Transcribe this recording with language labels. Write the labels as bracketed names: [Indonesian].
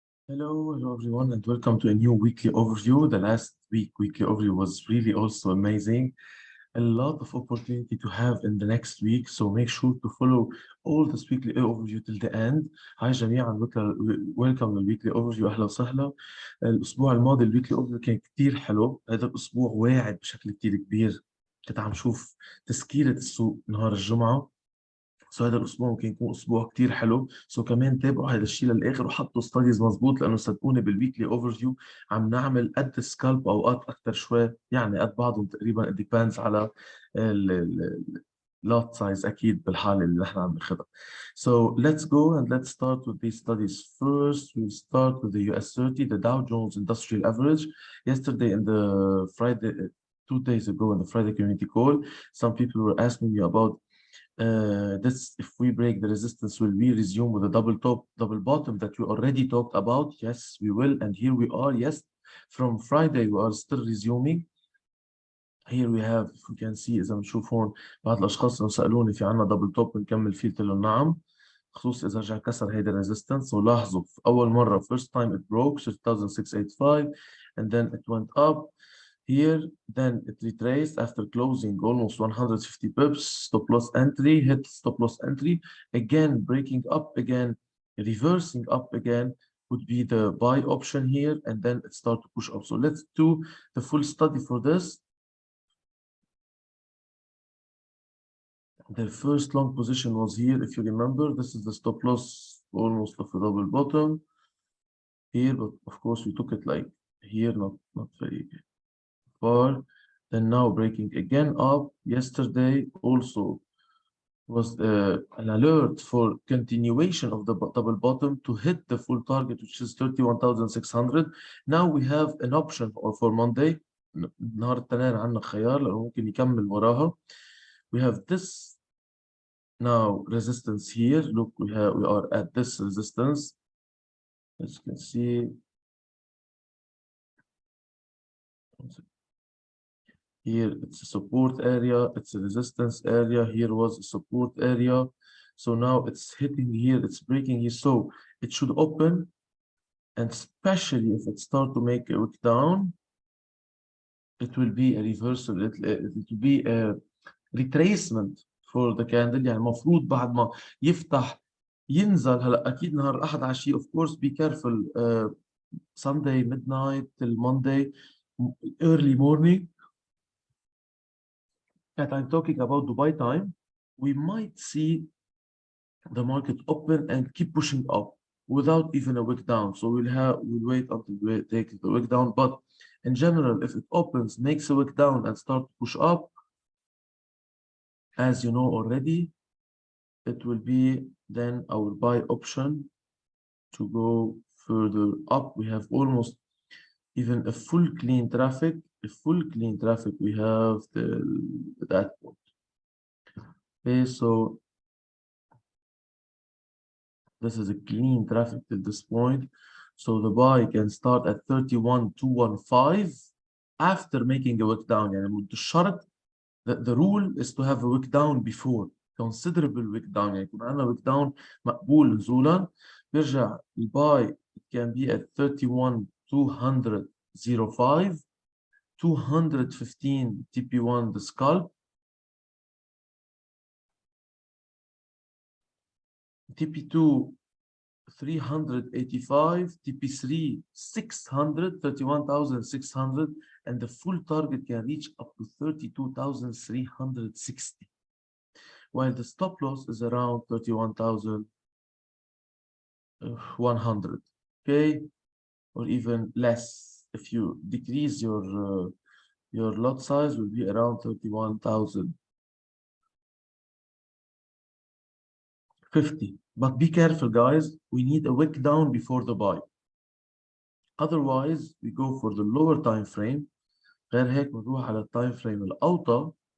[English] Hello everyone, and welcome to a new weekly overview. The last weekly overview was really also amazing. A lot of opportunity to have in the next week, so make sure to follow all this weekly overview till the end. Hi [Arabic] جميعا, [English] welcome للweekly overview. [Arabic] أهلا وسهلا. الأسبوع الماضي الويكلي overview كان كتير حلو. هذا الأسبوع واعد بشكل كتير كبير. كنت عم شوف تسكيرة السوق نهار الجمعة. هذا الاسبوع ممكن يكون اسبوع كتير حلو، كمان تابعوا هذا الشيء للاخر وحطوا ستاديز مزبوط، لانه صدقوني بالويكلي اوفر فيو عم نعمل قد سكالب اوقات اكثر شوي، يعني قد بعضهم تقريبا. ديبيندز على اللوت سايز اكيد بالحاله اللي نحن عم ناخذها. [English] So let's go and let's start with these studies. First, we'll start with the US 30, the Dow Jones Industrial Average. Yesterday in the Friday, 2 days ago in the Friday community call, some people were asking me about this, if we break the resistance, will we resume with a double top, double bottom that we already talked about? Yes, we will. And here we are. Yes, from Friday, we are still resuming. Here we have, if we can see, [Arabic] إذا بنشوف هون بعض الأشخاص اللي سألوني في عنا دبل توب نكمل فيه، قلت لهم نعم، خصوص إذا رجع كسر هيدا الريزيستنس. ولاحظوا في أول مرة [English] first time it broke 3685 and then it went up. Here, then it retraced after closing almost 150 pips, stop loss entry, hit stop loss entry, again breaking up again, reversing up again would be the buy option here, and then it start to push up. So let's do the full study for this. The first long position was here, if you remember. This is the stop loss almost of a double bottom here, but of course we took it like here, not very far. Then now breaking again up. Yesterday also was an alert for continuation of the double bottom to hit the full target, which is 31,600. Now we have an option for Monday. [Arabic] نهار التنين عندنا خيار لأنه ممكن يكمل وراها. [English] We have this now resistance here. Look, we are at this resistance. As you can see, here it's a support area, it's a resistance area, here was a support area. So now it's hitting here, it's breaking here. So it should open, and especially if it start to make a wick down, it will be a reversal, it will be a retracement for the candle. [Arabic] يعني المفروض بعد ما يفتح ينزل. هلا اكيد نهار الاحد عشيه [English] of course be careful, Sunday midnight till Monday early morning, that I'm talking about Dubai time, we might see the market open and keep pushing up without even a wick down. So we'll wait until we take the wick down. But in general, if it opens, makes a wick down and start to push up, as you know already, it will be then our buy option to go further up. We have almost even a full clean traffic. A full clean traffic we have that point. Okay, so this is a clean traffic till this point. So the buy can start at 31,215 after making a wick down. [Arabic] يعني الشرط, [English] the rule is to have a wick down before, considerable wick down. [Arabic] يعني يكون عندنا wick down مقبول نزولا. بيرجع الباي [English] can be at 31,205, 215 TP1 the scalp, TP2 385, TP3 600, 31,600, and the full target can reach up to 32,360, while the stop loss is around 31,100, okay, or even less. If you decrease your lot size, will be around 31,050. But be careful, guys. We need a wick down before the buy. Otherwise, we go for the lower time frame. [Arabic] غير هيك بنروح على التايم فريم الأوطى.